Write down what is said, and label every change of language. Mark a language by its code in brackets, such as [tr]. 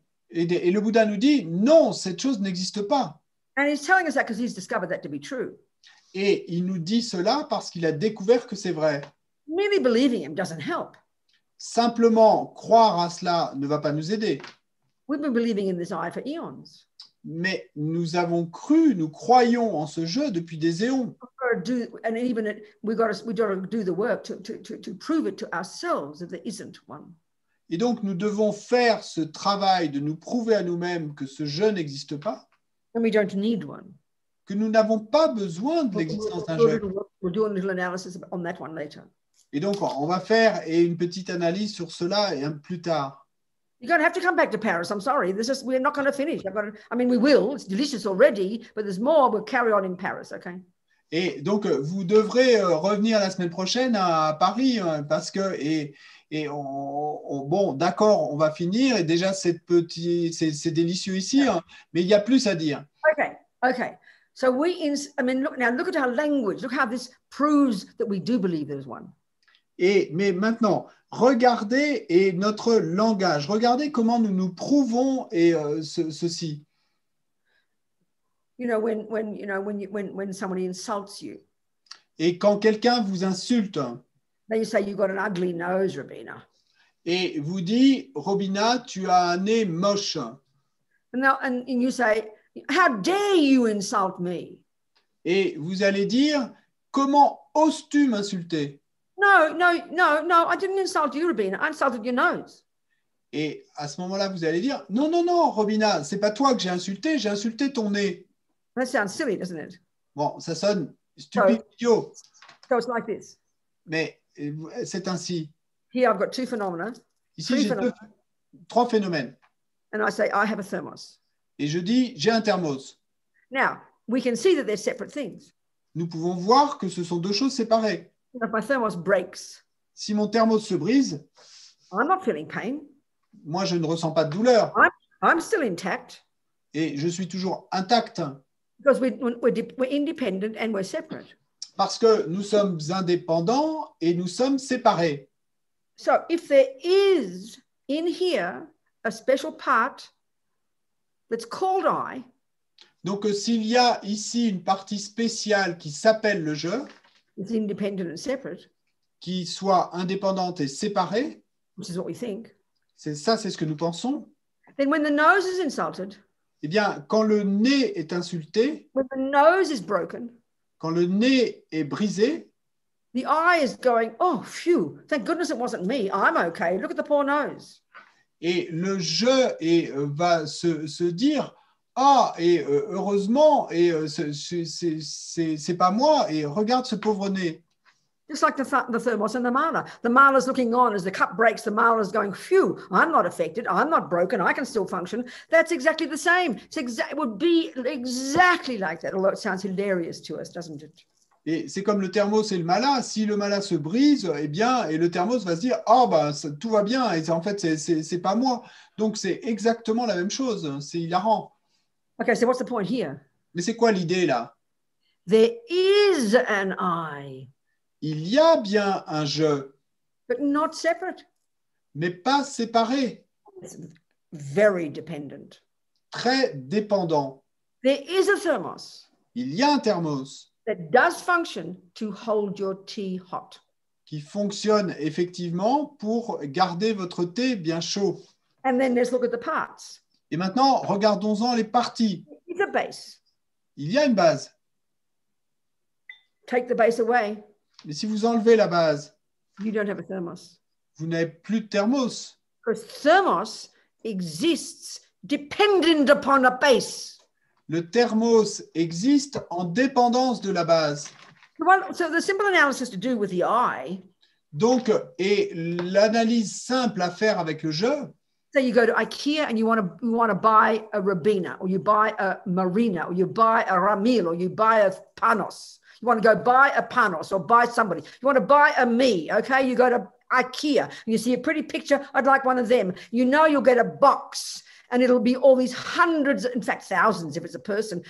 [fr] Et le Bouddha nous dit, non, cette chose n'existe pas. [en] And he's telling us that because he's discovered that to be true. [fr] Et il nous dit cela parce qu'il a découvert que c'est vrai. [en] Merely believing him doesn't help. [fr] Simplement croire à cela ne va pas nous aider. [en] We've been believing in this eye for eons. [fr] Mais nous avons cru, nous croyons en ce jeu depuis des éons. [en] For to do, and even we got to do the work to prove it to ourselves that there isn't one. [fr] Et donc, nous devons faire ce travail de nous prouver à nous-mêmes que ce je n'existe pas, [en] And we don't need one. [fr] que nous n'avons pas besoin de l'existence d'un je. [en] We'll do a little analysis on that one later. [fr] Et donc, on va faire une petite analyse sur cela et plus tard. [en] You're going to have to come back to Paris. I'm sorry. We're not going to finish. We will. It's delicious already, but there's more. We'll carry on in Paris, okay? [fr] Et donc, vous devrez revenir la semaine prochaine à Paris parce que, bon, d'accord, on va finir. Et déjà, c'est délicieux ici, hein, mais il y a plus à dire. [en] Okay. So look at our language. Look how this proves that we do believe there's one. [fr] Mais maintenant, regardez notre langage. Regardez comment nous nous prouvons ceci. [en] When somebody insults you. [fr] Et quand quelqu'un vous insulte. [en] Then you say you've got an ugly nose, Robina. [fr] Et vous dit, Robina, tu as un nez moche. [en] And you say, how dare you insult me? [fr] Et vous allez dire, comment oses-tu m'insulter? [en] No, I didn't insult you, Robina. I insulted your nose. [fr] Et à ce moment-là, vous allez dire, non, Robina, c'est pas toi que j'ai insulté ton nez. [en] That sounds silly, doesn't it? [fr] Bon, ça sonne stupide, idiot. [en] So it's like this. [fr] Mais c'est ainsi. [en] Here I've got two phenomena. [fr] Ici, j'ai trois phénomènes. [en] And I say, I have a thermos. [fr] Et je dis, j'ai un thermos. [en] Now, we can see that they're separate things. [fr] Nous pouvons voir que ce sont deux choses séparées. [en] If my thermos breaks, [fr] si mon thermos se brise, [en] I'm not feeling pain. [fr] Moi, je ne ressens pas de douleur. [en] I'm still intact. [fr] Et je suis toujours intact. [en] Because we're independent and we're separate. [fr] Parce que nous sommes indépendants et nous sommes séparés. [en] So if there is in here a special part that's called I, [fr] donc s'il y a ici une partie spéciale qui s'appelle le je, [en] it's independent and separate, [fr] qui soit indépendante et séparée, [en] which is what we think, [fr] c'est ce que nous pensons. [en] Then when the nose is insulted, [fr] eh bien, quand le nez est insulté, [en] when the nose is broken, [fr] quand le nez est brisé, [en] the eye is going, oh, phew, thank goodness it wasn't me. I'm okay. Look at the poor nose. [fr] Et le je va se dire, ah, et heureusement, et c'est pas moi, et regarde ce pauvre nez. [en] Just like the thermos and the mala. The mala's looking on as the cup breaks. The mala's going, phew, I'm not affected. I'm not broken. I can still function. That's exactly the same. It would be exactly like that, although it sounds hilarious to us, doesn't it? [fr] Et c'est comme le thermos et le mala. Si le mala se brise, eh bien, et le thermos va se dire, oh, bah, tout va bien. Et en fait, c'est pas moi. Donc, c'est exactement la même chose. C'est hilarant. [en] Okay, so what's the point here? [fr] Mais c'est quoi l'idée là? [en] There is an I. [fr] Il y a bien un je, [en] but not separate. [fr] Mais pas séparé. [en] It's very dependent. [fr] Très dépendant. [en] There is a thermos. [fr] Il y a un thermos. [en] That does function to hold your tea hot. [fr] Qui fonctionne effectivement pour garder votre thé bien chaud. [en] And then let's look at the parts. [fr] Et maintenant, regardons-en les parties. [en] It's a base. [fr] Il y a une base. [en] Take the base away. [fr] Mais si vous enlevez la base, [en] you don't have a thermos. [fr] Vous n'avez plus de thermos. [en] Because thermos exists dependent upon a base. [fr] Le thermos existe en dépendance de la base. [en] Well, so the simple analysis to do with the I. [fr] Donc, et l'analyse simple à faire avec le je. [en] So you go to IKEA and you want to buy a Robina, or you buy a Marina, or you buy a Ramil, or you buy a Panos. You want to go buy a Panos or buy somebody. You want to buy a me, okay? You go to IKEA and you see a pretty picture. I'd like one of them. You know you'll get a box and it'll be all these hundreds, in fact, thousands if it's a person.